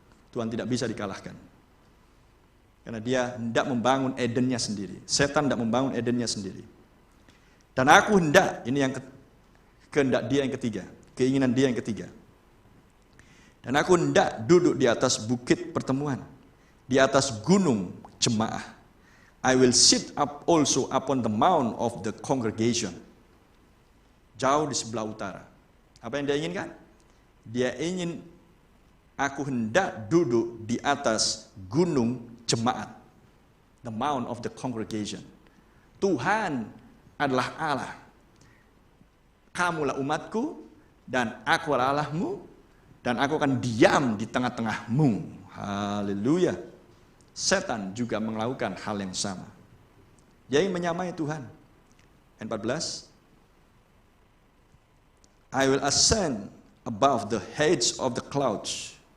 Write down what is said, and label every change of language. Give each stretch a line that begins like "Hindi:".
Indonesian: Tuhan tidak bisa dikalahkan. Karena dia hendak membangun Edennya sendiri. Setan hendak membangun Edennya sendiri. Dan aku hendak, ini yang kehendak dia yang ketiga. Keinginan dia yang ketiga. Dan aku hendak duduk di atas bukit pertemuan. Di atas gunung jemaah.
English: I will sit up also upon the mount of the congregation.
Indonesian: Jauh di sebelah utara. Apa yang dia inginkan? Dia ingin, aku hendak duduk di atas gunung jemaat.
English: The mount of the congregation.
Indonesian: Tuhan adalah Allah. Kamulah umatku, dan aku adalah Allahmu, dan aku akan diam di tengah-tengahmu. Haleluya. Setan juga melakukan hal yang sama. Dia ingin menyamai Tuhan. Ayat 14.
English: I will ascend above the heads of the clouds.